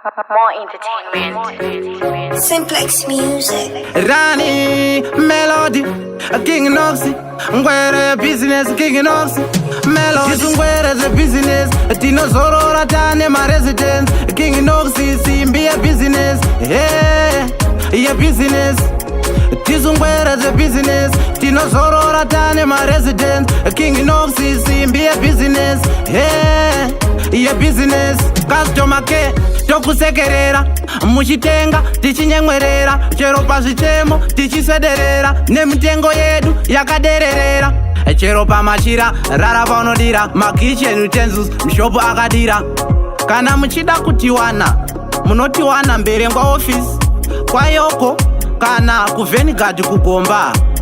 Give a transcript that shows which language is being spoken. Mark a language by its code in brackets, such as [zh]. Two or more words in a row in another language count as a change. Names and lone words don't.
[en] More entertainment. Simplex Music. Rani, Melody, King Noxy, Ngwere Business, King Noxy, Melody. [sn] Tisu Ngwere ze business, tinozorora tane ma residents, King Noxy, simbi ye business, hey, ye business. Tisu Ngwere ze business, tinozorora tane ma residents, King Noxy, simbi ye business, hey, ye business. [en] Customer care, [sn] tokusekerera, muchitenga, tichinyemwerera, chero pazvitemo, tichiswederera, nemitengo yedu yakadererera. Chero pamachira, rara paunodira, ma [en] kitchen utensils, [sn] mushopu akadira. Kana muchida kutiwana, munotiwana Mberengwa office, kwayoko, kana kuVenguard kugomba.